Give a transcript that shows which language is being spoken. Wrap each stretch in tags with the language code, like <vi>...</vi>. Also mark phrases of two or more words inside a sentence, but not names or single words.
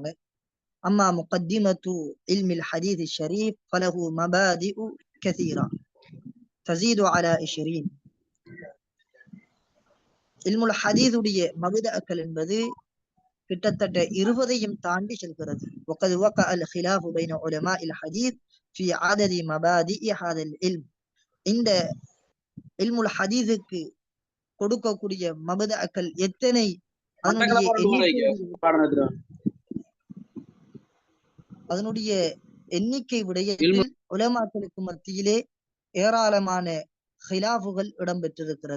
<ar>أما مقدمة علم الحديث الشريف فله مبادئ كثيرة تزيد على 20. علم الحديث</ar> <ta>மபதஅக்கள் என்பது கிட்டத்தட்ட 20ஐயும் தாண்டி செல்கிறது.</ta> <ar>وقد وقع الخلاف بين علماء الحديث في عدد مبادئ هذا العلم.</ar> <ta>இந்த</ta> <ar>علم الحديث</ar> <ta>கொடுக்கக்கூடிய மபதஅக்கள் எத்தனை, அதனுடைய எண்ணிக்கை விடயத்தில் உலமாக்களுக்கு மத்தியிலே ஏராளமான ஹிலாஃபுகள் இடம்பெற்றிருக்கிறது.</ta>